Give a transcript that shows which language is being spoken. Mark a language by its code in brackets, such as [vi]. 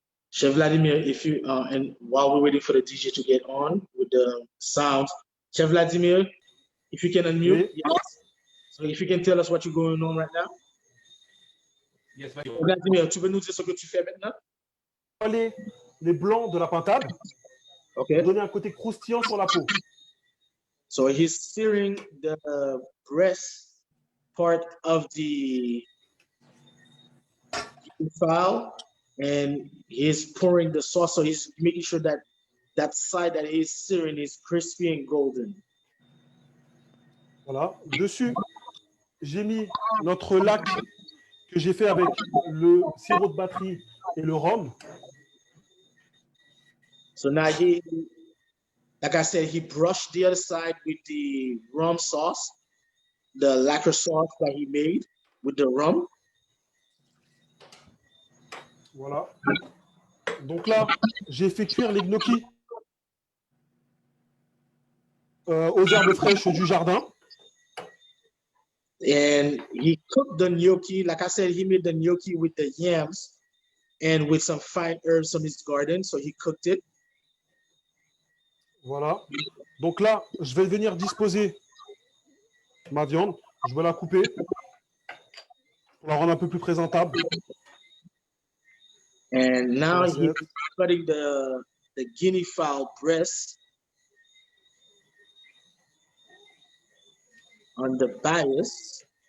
[en] Chef Vladimir, if you, and while we're waiting for the DJ to get on with the sound, Chef Vladimir, if you can unmute, yes. So if you can tell us what you're going on right now. Yes, [fr] Vladimir, tu veux nous dire ce que tu fais maintenant? Les blancs de la pintade. [en] Okay. [fr] Donner un côté croustillant sur la peau. [en] So he's searing the breast part of the fowl and he's pouring the sauce. So he's making sure that that side that he's searing is crispy and golden. [fr] Voilà. Dessus, j'ai mis notre lac que j'ai fait avec le sirop de batterie et le rhum. [en] So now he, like I said, he brushed the other side with the rum sauce, the lacquer sauce that he made with the rum. [fr] Voilà. Donc là, j'ai fait cuire les gnocchis aux herbes fraîches du jardin. [en] And he cooked the gnocchi. Like I said, he made the gnocchi with the yams and with some fine herbs from his garden. So he cooked it. [fr] Voilà. Donc là, je vais venir disposer ma viande. Je vais la couper pour la rendre un peu plus présentable. [en] And now he's cutting the guinea fowl breast on the bias.